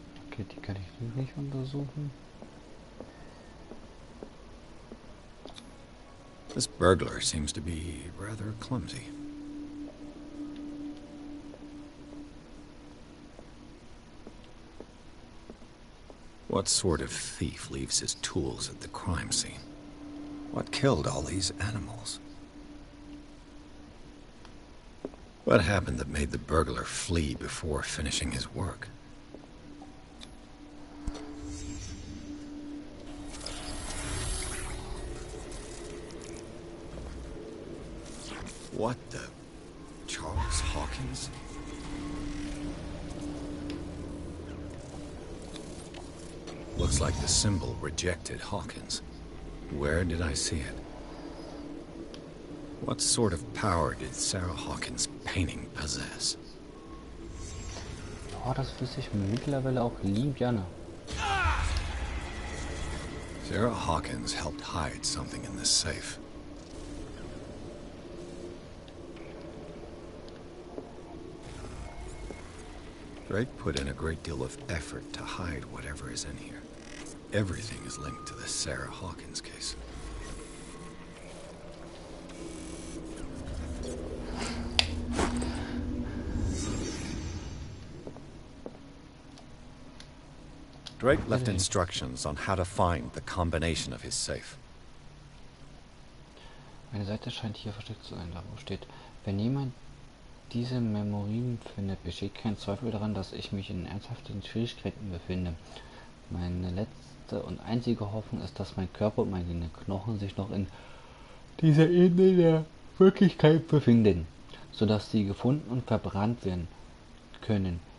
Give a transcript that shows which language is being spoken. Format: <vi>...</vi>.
<de>Okay, die kann ich nicht untersuchen.</de> <en>This burglar seems to be rather clumsy. What sort of thief leaves his tools at the crime scene? What killed all these animals? What happened that made the burglar flee before finishing his work? What the... Charles Hawkins? Looks like the symbol rejected Hawkins. Where did I see it? What sort of power did Sarah Hawkins' painting possess?</en> <de>Oh, das wüsste ich mittlerweile auch lieb gerne.</de> <en>Sarah Hawkins helped hide something in this safe. Drake put in a great deal of effort to hide whatever is in here. Everything is linked to the Sarah Hawkins case. Drake left instructions on how to find the combination of his safe.</en> <de>Eine Seite scheint hier versteckt zu sein, da wo steht, wenn jemand diese Memorien findet, besteht kein Zweifel daran, dass ich mich in ernsthaften Schwierigkeiten befinde. Meine letzte und einzige Hoffnung ist, dass mein Körper und meine Knochen sich noch in dieser Ebene der Wirklichkeit befinden, sodass sie gefunden und verbrannt werden können.</de>